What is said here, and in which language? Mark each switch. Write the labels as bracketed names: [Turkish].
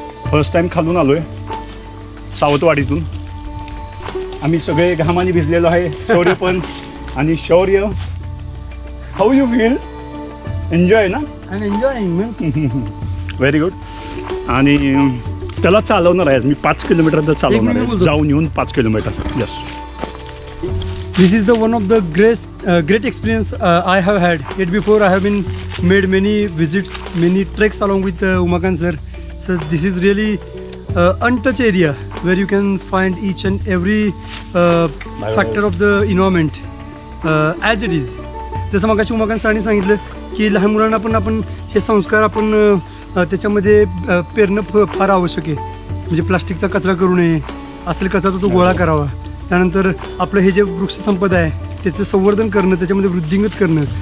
[Marathi] First time खालून आलो आहे सावतवाडीतून. आम्ही सगळे घामाने भिजलेलो आहे. शौर्य पण. आणि शौर्य, [English] How you feel? [Marathi] एन्जॉय ना? [English] I am enjoying. Very good. [Marathi] आणि त्याला चालवणार आहे मी 5 किलोमीटर चालवणार आहे, जाऊन येऊन 5 kilometre. [English] Yes. This is the one of the great experience I have had. Yet before I have been made many visits, many treks along with Umakant sir. So this is really untouched area where you can find each and every factor of the environment as it is. [Marathi] जसं मगाशी उमाकांत सरांनी सांगितलं की लहान मुलांना पण आपण हे संस्कार आपण त्याच्यामध्ये पेरणं फार आवश्यक आहे. म्हणजे प्लास्टिकचा कचरा करू नये, असेल कचरा तो गोळा करावा. त्यानंतर आपलं हे जे वृक्षसंपदा आहे त्याचं संवर्धन करणं, त्याच्यामध्ये वृद्धिंगत करणं.